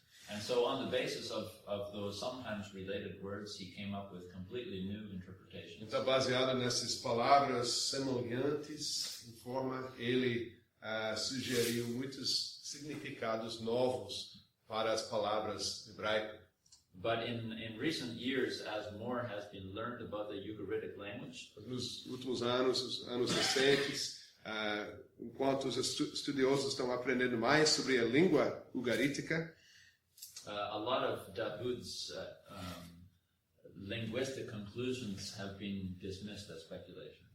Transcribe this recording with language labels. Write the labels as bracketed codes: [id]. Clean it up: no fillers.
[en] And so on the basis of those sometimes related words, he came up with completely new interpretations. [pt] Então, baseado nessas palavras semelhantes, ele sugeriu muitos significados novos para as palavras hebraicas. [en] But in recent years, as more has been learned about the Ugaritic language, [pt] nos últimos anos recentes, enquanto os estudiosos estão aprendendo mais sobre a língua ugarítica, [en] a lot of Dahoud's linguistic conclusions have been dismissed as speculation.